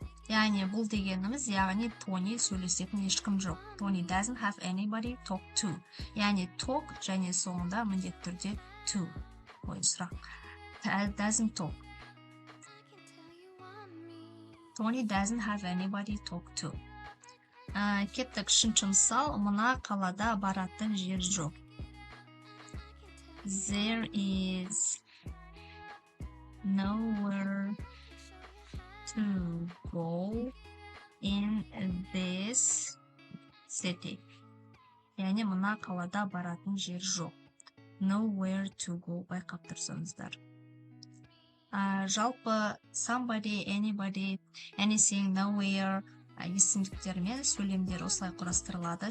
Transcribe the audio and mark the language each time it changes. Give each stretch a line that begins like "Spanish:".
Kazakh: Яғни бұл дегеніміз, яғни Тони сөйлесетін ешкім жоқ.
English: Тони doesn't have anybody talk to.
Kazakh: Яғни talk және соңында міндетті түрде to. Ой, сұрақ.
English: Doesn't talk. Tony doesn't have anybody talk to.
Kazakh: Кеттік үшінші мысал, мына қалада баратын жер жоқ.
English: There is nowhere to go in this city.
Kazakh: Яғни мына қалада баратын жер жоқ.
English: Nowhere to go
Kazakh: байқап тұрсаңыздар. Жалпы somebody, anybody, anything, nowhere есімдіктермен сөйлемдер осылай құрастырылады.